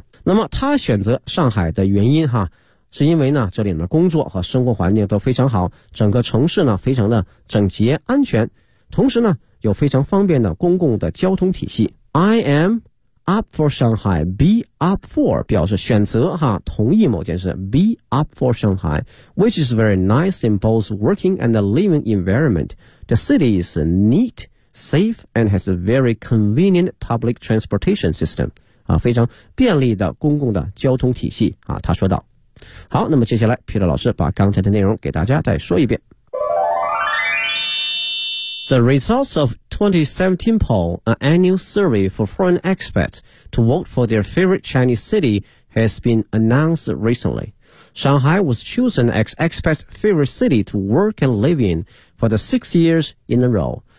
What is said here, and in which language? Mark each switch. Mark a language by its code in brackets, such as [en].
[zh] 那么他选择上海的原因，是因为呢这里的工作和生活环境都非常好，整个城市呢非常的整洁安全，同时呢有非常方便的公共的交通体系。 [en] I am up for Shanghai, be up for [zh] 表示选择哈，同意某件事， [en] be up for Shanghai, which is very nice in both working and the living environment. The city is neat, safe, and has a very convenient public transportation system, [zh] 非常便利的公共的交通体系啊，他说道。好，那么接下来 Peter 老师把刚才的内容给大家再说一遍。 [en] The results of 2017 poll, an annual survey for foreign expats to vote for their favorite Chinese city, has been announced recently. Shanghai was chosen as expats' favorite city to work and live in for the 6 years in a row.